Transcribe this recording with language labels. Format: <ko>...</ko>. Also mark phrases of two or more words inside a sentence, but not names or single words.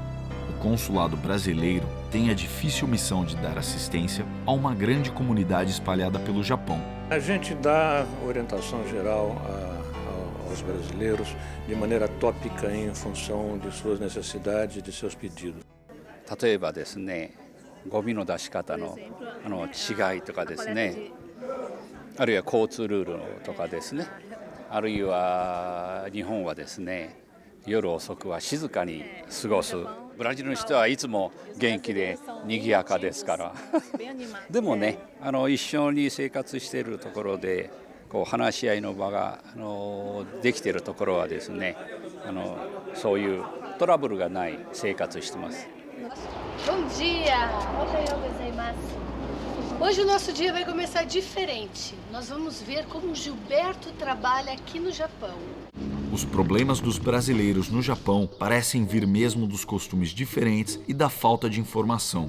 <pt>O consulado brasileiro tem a difícil missão de dar assistência a uma grande comunidade espalhada pelo Japão. A gente dá orientação geral aos brasileiros de maneira tópica em função de suas necessidades e de seus pedidos.</pt> <ja>例えばですね、ゴミの出し方の違いとかですね、あるいは交通ルールとかですね、あるいは日本はですね、夜遅くは静かに過ごす。ブラジルの人はいつも元気で賑やかですから。でもね、一緒に生活しているところで、話し合いの場ができているところはですね、そういうトラブルがない生活してます。</ja> <pt>Bom dia! Hoje o nosso dia vai começar diferente. Nós vamos ver como Gilberto trabalha aqui no Japão. Os problemas dos brasileiros no Japão parecem vir mesmo dos costumes diferentes e da falta de informação.</pt>